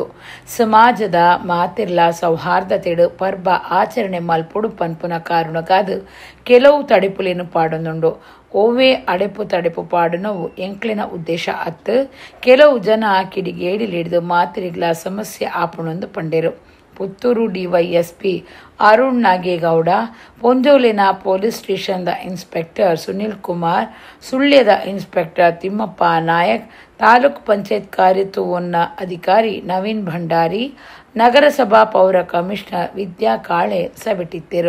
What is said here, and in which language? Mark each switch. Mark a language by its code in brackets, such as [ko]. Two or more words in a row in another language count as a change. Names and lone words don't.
[tcy] ಸಮಾಜದ ಮಾತಿರ್ಲ ಸೌಹಾರ್ದತೆಡು ಪರ್ಬ ಆಚರಣೆ ಮಲ್ಪೊಡು ಪನ್ಪುನ ಕಾರಣಗಾದು ಕೆಲವು ತಡೆಪುಲೇನು ಪಾಡೊಂದುಂಡು. ಒವ್ವೇ ಅಡೆಪು ತಡೆಪು ಪಾಡುನವು ಎಂಕ್ಲಿನ ಉದ್ದೇಶ ಅತ್ತು ಕೆಲವು ಜನ ಕಿಡಿಗೇಡಿಲಿಡ್ದು ಮಾತಿರಿಗ್ಲ ಸಮಸ್ಯೆ ಆಪುಣೊಂದು ಪಂಡೆರು. ಪುತ್ತೂರು ಡಿವೈಎಸ್ಪಿ ಅರುಣ್ ನಾಗೇಗೌಡ, ಪೊಂಜೋಲಿನ [en] police stationda [tcy] ಇನ್ಸ್ಪೆಕ್ಟರ್ ಸುನಿಲ್ ಕುಮಾರ್, ಸುಳ್ಯದ ಇನ್ಸ್ಪೆಕ್ಟರ್ ತಿಮ್ಮಪ್ಪ ನಾಯಕ್, ತಾಲೂಕು ಪಂಚಾಯತ್ ಕಾರ್ಯತೋವನ್ನ ಅಧಿಕಾರಿ ನವೀನ್ ಭಂಡಾರಿ, ನಗರಸಭಾ ಪೌರ ಕಮಿಷನರ್ ವಿದ್ಯಾ ಕಾಳೆ ಸಭೆಟಿದ್ದರು.